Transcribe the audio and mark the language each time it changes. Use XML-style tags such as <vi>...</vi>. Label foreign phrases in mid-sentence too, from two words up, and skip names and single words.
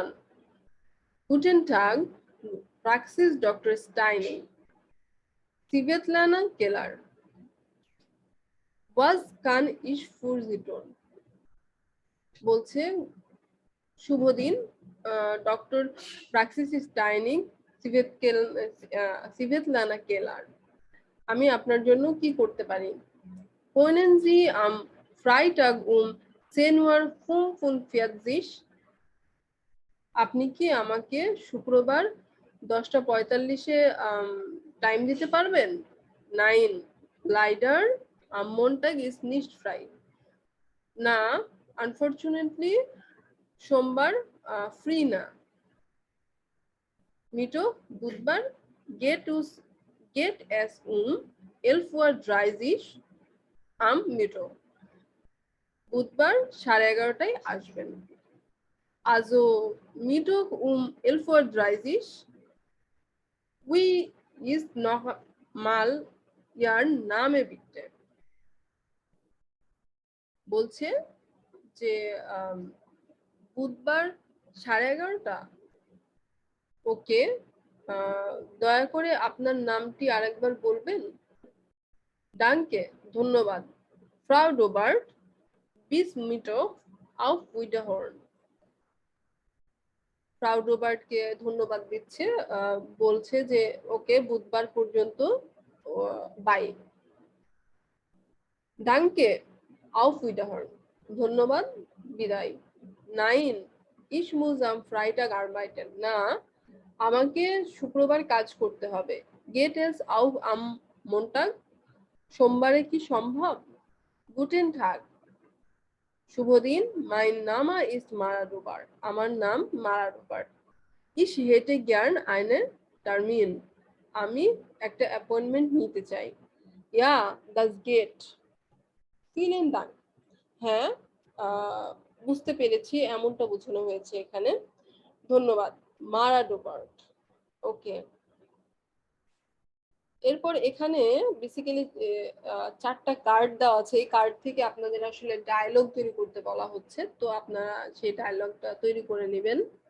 <de>Guten Tag,</de> <bn>প্রাক্সিস ডক্টর স্টাইনি, সিভেতলানা কেলার,</bn> <de>was kann ich für Sie tun,</de> <bn>বলছে শুভ দিন ডক্টর প্রাক্সিস স্টাইনিং সিভেতলানা কেলার, আমি আপনার জন্য কি করতে পারি।</bn> <de>Können Sie am Freitag 10 Uhr 45,</de> <bn>আপনি কি আমাকে শুক্রবার 10:45-এ টাইম দিতে পারবেন।</bn> <de>9 লাইডার am Montag ist nicht frei,</de> <bn>না আনফরচুনেটলি সোমবার ফ্রি না। মিটো বুধবার</bn> <de>geht es</de> <bn>11:30 am মিটো, বুধবার 11:30টায় আসবেন।</bn> <de>Also Mittwoch 11:30 Wie ist noch mal Ihr Name bitte?</de> <bn>বলছে যে বুধবার 11:30, ওকে, দয়া করে আপনার নামটি আরেকবার বলবেন।</bn> <de>ডানকে, ধন্যবাদ। ফ্রাউ ডোবার্ট bis Mittwoch auf Wiederhören,</de> <bn>ফ্রাউ ডোবার্টকে ধন্যবাদ দিচ্ছে, বলছে যে ওকে বুধবার পর্যন্ত বাই।</bn> <de>ডানকে auf Wiederhören,</de> <bn>ধন্যবাদ, বিদায়।</bn> <de>9 ich muss am Freitag arbeiten,</de> <bn>না আমাকে শুক্রবার কাজ করতে হবে।</bn> <de>Geht es auch am Montag,</de> <bn>সোমবারে কি সম্ভব।</bn> <de>Guten Tag,</de> <bn>শুভ দিন।</bn> <de>Mein Name ist Mara Dubar,</de> <bn>আমার নাম মারা ডুবার।</bn> <de>Ich hätte gern einen Termin,</de> <bn>আমি একটা অ্যাপয়েন্টমেন্ট নিতে চাই।</bn> <de>Ja, das geht. Vielen Dank,</de> <bn>হ্যাঁ বুঝতে পেরেছি, এমনটা বোঝানো হয়েছে এখানে, ধন্যবাদ। মারা ডোবার্ট, ওকে। এরপর এখানে বেসিক্যালি 4টা কার্ড দেওয়া আছে। এই কার্ড থেকে আপনাদের আসলে ডায়লগ তৈরি করতে বলা হচ্ছে, তো আপনারা সেই ডায়লগটা তৈরি করে নেবেন।</bn>